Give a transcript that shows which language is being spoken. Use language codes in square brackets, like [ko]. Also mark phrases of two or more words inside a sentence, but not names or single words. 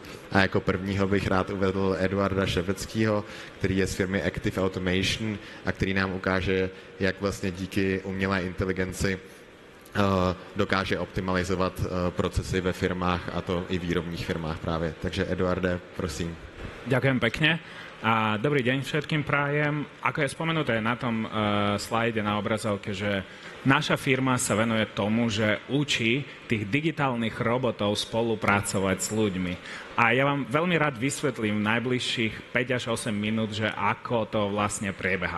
[cs] A jako prvního bych rád uvedl Eduarda Šebeckýho, který je z firmy Active Automation a který nám ukáže, jak vlastně díky umělé inteligenci dokáže optimalizovat procesy ve firmách, a to i výrobních firmách právě. Takže Eduarde, prosím. [sk] Ďakujem pekne. A dobrý deň všetkým prajem. Ako je spomenuté na tom slajde na obrazovke, že naša firma sa venuje tomu, že učí tých digitálnych robotov spolupracovať s ľuďmi. A ja vám veľmi rád vysvetlím v najbližších 5 až 8 minút, že ako to vlastne prebieha.